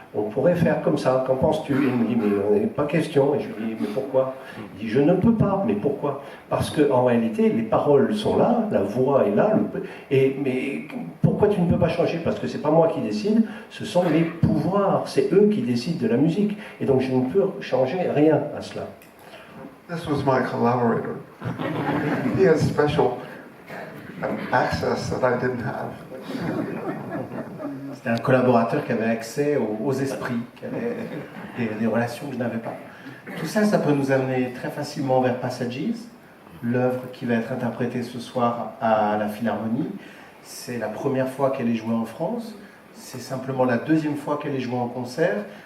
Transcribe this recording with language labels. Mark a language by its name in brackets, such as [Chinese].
[French] On pourrait faire comme ça, qu'en penses-tu? Il me dit, mais il n'est pas question. Et je lui dis, mais pourquoi? Il dit, je ne peux pas. Mais pourquoi? Parce qu'en réalité, les paroles sont là, la voix est là. Mais pourquoi tu ne peux pas changer? Parce que ce n'est pas moi qui décide, ce sont les pouvoirs, c'est eux qui décident de la musique. Et donc je ne peux changer rien à cela. [English] This was my collaborator. He has special access that I didn't have. [French] C'était un collaborateur qui avait accès aux esprits, qui avait des relations que je n'avais pas. Tout ça, ça peut nous amener très facilement vers Passages, l'œuvre qui va être interprétée ce soir à la Philharmonie. C'est la première fois qu'elle est jouée en France, c'est simplement la deuxième fois qu'elle est jouée en concert.